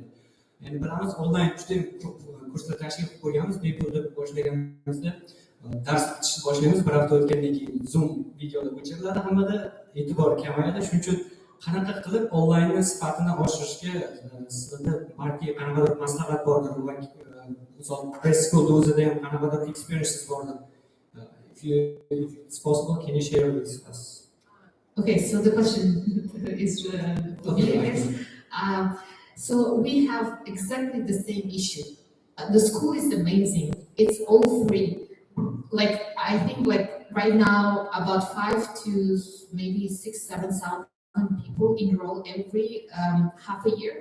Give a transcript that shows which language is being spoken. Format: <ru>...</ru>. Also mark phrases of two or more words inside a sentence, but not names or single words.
<uz>Endi bilamiz, onlayn juda ham ko'p kurslar tashkil qilib qo'yganmiz, bepul deb boshlaganimizda dars bitishni boshlaymiz, bir hafta o'tgandan keyin Zoom videolar o'chiriladi, hammada e'tibor kamayadi. Shuning uchun qanaqa qilib onlayn sifatini oshirishga sizlarda balki qanaqadir maslahat bordir va misol press schoolda o'zida ham qanaqadir experiences bordir.</uz> <en>If it's possible, can you share with us? Okay, so the question is for me, I guess. So we have exactly the same issue. The school is amazing. It's all free. Like, I think like right now about 5 to maybe 6,000-7,000 people enroll every half a year.</en>